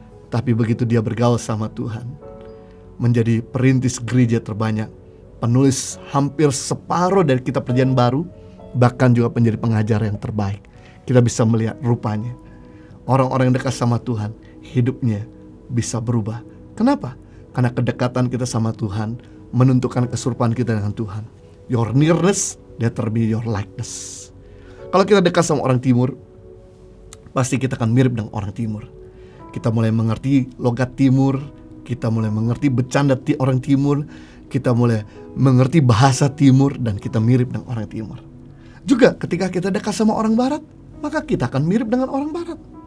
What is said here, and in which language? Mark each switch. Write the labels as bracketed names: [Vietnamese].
[Indonesian] Tapi begitu dia bergaul sama Tuhan, menjadi perintis gereja terbanyak, penulis hampir separuh dari kitab Perjanjian Baru, bahkan juga menjadi pengajar yang terbaik. Kita bisa melihat rupanya orang-orang yang dekat sama Tuhan, hidupnya bisa berubah. Kenapa? Karena kedekatan kita sama Tuhan menentukan keserupaan kita dengan Tuhan. [English] Your nearness determine your likeness. [Indonesian] Kalau kita dekat sama orang timur, pasti kita akan mirip dengan orang timur. Kita mulai mengerti logat timur, kita mulai mengerti bercanda orang timur, kita mulai mengerti bahasa timur, dan kita mirip dengan orang timur. Juga ketika kita dekat sama orang barat, maka kita akan mirip dengan orang barat.